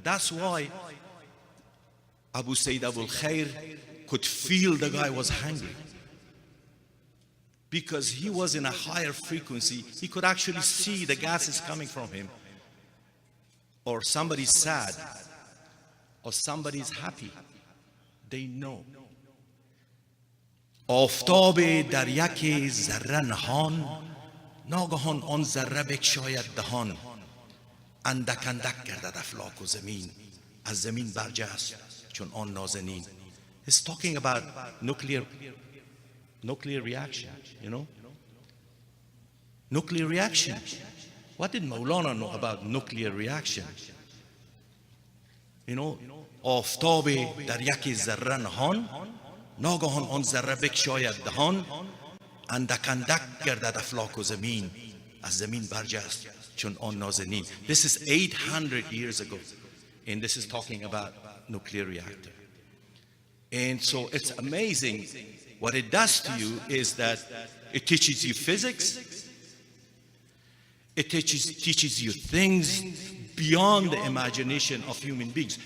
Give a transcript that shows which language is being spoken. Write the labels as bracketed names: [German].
[English] That's why Abu Sayyid Abul Khair could feel the guy was hungry. Because he was in a higher frequency, he could actually see the gases coming from him. Or somebody's sad, or somebody's happy. They know. [Persian] آفتاب در یک ذره نهان، ناگهان آن ذره بگشاید دهان. اندک اندک گردد افلاک و زمین، از زمین برجست چون آن نازنین. [English] He's talking about nuclear reaction, you know? Nuclear reaction. What did Maulana know about nuclear reaction? You know, [Persian] آفتاب در یک ذره نهان، ناگهان آن ذره بگشاید دهان، اندک اندک گردد افلاک و زمین، از زمین برجست چون آن نازنین. [English] This is 800 years ago, and this is talking about nuclear reactor. And so it's amazing. What it does to you is that it teaches you physics. It teaches you things beyond the imagination of human beings.